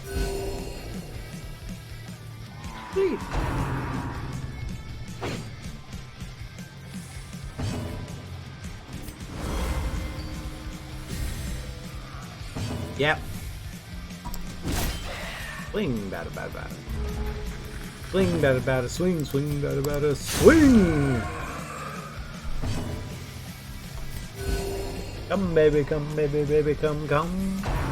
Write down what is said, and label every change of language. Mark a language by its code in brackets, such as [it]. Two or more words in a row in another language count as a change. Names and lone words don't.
[en] Sweet. Yep. Swing, bada, bada, bada. Swing, bada, bada, swing, swing, bada, bada, swing! Come, baby, baby, come, come.